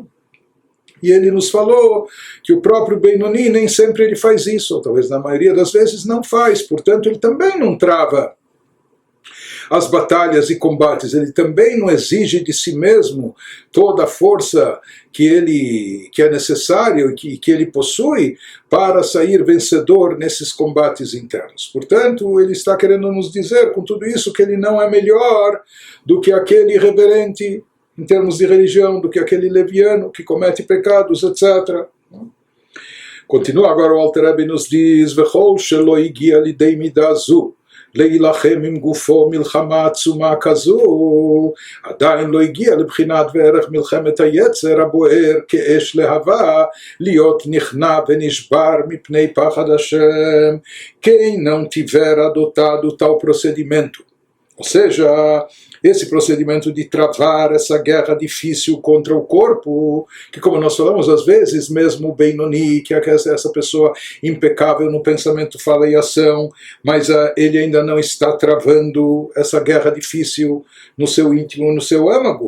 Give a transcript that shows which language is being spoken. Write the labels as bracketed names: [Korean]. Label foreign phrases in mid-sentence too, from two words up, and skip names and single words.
[Portuguese] E ele nos falou que o próprio Benoni nem sempre ele faz isso, ou talvez na maioria das vezes não faz, portanto ele também não trava as batalhas e combates, ele também não exige de si mesmo toda a força que é necessário e que ele possui para sair vencedor nesses combates internos. Portanto, ele está querendo nos dizer com tudo isso que ele não é melhor do que aquele irreverente em termos de religião, do que aquele leviano que comete pecados, etc. Continua agora o Alter Rebbe nos diz, [Hebrew] וכל שלא הגיע לידי מדה זו להילחם עם גופו מלחמה עצומה כזו, עדיין לא הגיע לבחינת וערך מלחמת היצר הבוער כאש להבה, להיות נכנע ונשבר מפני פחד השם, [Portuguese] quem não tiver adotado tal procedimento. Ou seja, esse procedimento de travar essa guerra difícil contra o corpo, que como nós falamos às vezes, mesmo o Benoni, que é essa pessoa impecável no pensamento, fala e ação, mas ele ainda não está travando essa guerra difícil no seu íntimo, no seu âmago.